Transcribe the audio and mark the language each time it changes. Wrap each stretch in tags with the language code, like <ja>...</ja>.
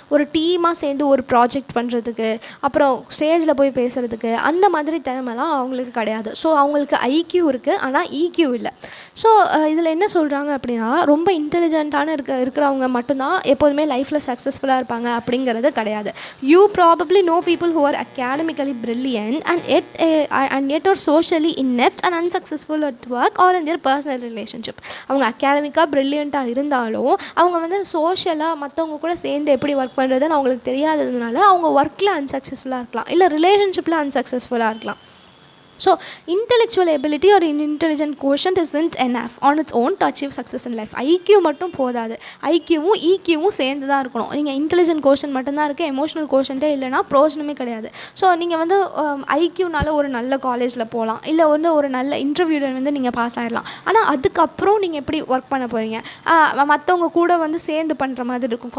<ta>ஒரு டீமாக சேர்ந்து ஒரு ப்ராஜெக்ட் பண்ணுறதுக்கு, அப்புறம் ஸ்டேஜில் போய் பேசுகிறதுக்கு, அந்த மாதிரி திறமைலாம் அவங்களுக்கு கிடையாது. ஸோ அவங்களுக்கு ஐக்யூ இருக்குது, ஆனால் ஈக்யூ இல்லை. ஸோ இதில் என்ன சொல்கிறாங்க அப்படின்னா, ரொம்ப இன்டெலிஜென்ட்டான இருக்கிறவங்க மட்டும்தான் எப்போதுமே லைஃப்பில் சக்ஸஸ்ஃபுல்லாக இருப்பாங்க அப்படிங்கிறது கிடையாது.</ta> <en>You probably know people who are academically brilliant and yet are socially inept and unsuccessful at work or in their personal relationship.</en> <ta>அவங்க அகாடமிக்காக ப்ரில்லியண்ட்டாக இருந்தாலும் அவங்க வந்து சோஷியலாக மற்றவங்க கூட சேர்ந்து எப்படி ஒர்க் பண்ணுறதுன்னு அவங்களுக்கு தெரியாததுனால அவங்க ஒர்க்கில் அன்சக்ஸஸ்ஃபுல்லாக இருக்கலாம், இல்லை ரிலேஷன்ஷிப்பில் அன்சக்ஸஸ்ஃபுல்லாக இருக்கலாம்.</ta> <en>So, intellectual ability or intelligent quotient isn't enough on its own to achieve success in life.</en> <ta>IQ மட்டும் போதாது, ஐக்யூவும் ஈக்யூவும் சேர்ந்து தான் இருக்கணும். நீங்கள் இன்டெலிஜென்ட் கோஷன் மட்டும்தான் இருக்குது, எமோஷனல் கோஷன்ட்டே இல்லைனா ப்ரோஜனமே கிடையாது. ஸோ நீங்கள் வந்து ஐக்யூனால ஒரு நல்ல காலேஜில் போகலாம், இல்லை வந்து ஒரு நல்ல இன்டர்வியூவில் வந்து நீங்கள் பாஸ் ஆகிடலாம். ஆனால் அதுக்கப்புறம் நீங்கள் எப்படி ஒர்க் பண்ண போகிறீங்க? மற்றவங்க கூட வந்து சேர்ந்து பண்ணுற மாதிரி இருக்கும்.</ta>